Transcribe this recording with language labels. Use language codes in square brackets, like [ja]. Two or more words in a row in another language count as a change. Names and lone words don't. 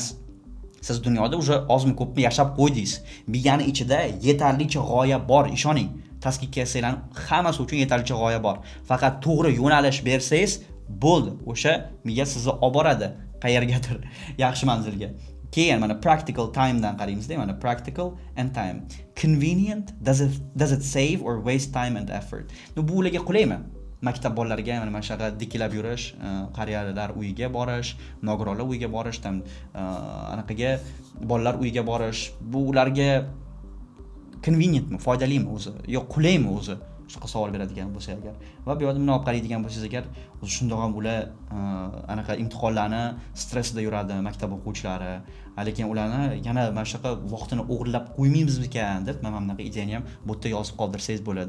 [uz] Siz dunyoda уже ozmi ko'pmi yashab qo'ydingiz. Miyani ichida yetarlicha g'oya bor, ishoning. Tasdiqga kelsangiz hammasi uchun yetarlicha g'oya bor. Faqat to'g'ri yo'nalish bersangiz, bo'ldi. O'sha miya sizni olib boradi qayergadir, yaxshi manzilga. Keyin mana [en] practical time [uz] dan qaraymiz-da, mana [en] practical and time. Convenient, does it save or waste time and effort? [uz] Bu ularga qulaymi? Maktab bolalariga mana shunaqa dikilab yurish, qariyalar uyiga borish, nogironlar uyiga borish, anaqaga bolalar uyiga borish, bu ularga convenientmi, foydalimi o'zi, yo qulaymi o'zi? Shunaqa savol beradigan bo'lsa agar. Va bu yerda buni olib qaraydigan bo'lsangiz agar, o'zi shundoq ham ular anaqa imtihonlarni stressda yuradi maktab o'quvchilari, lekin ularni yana mana shunaqa vaqtini o'g'irlab qo'ymaymizmikan deb mana bunaqa ideyani ham bu yerda yozib qoldirsangiz bo'ladi.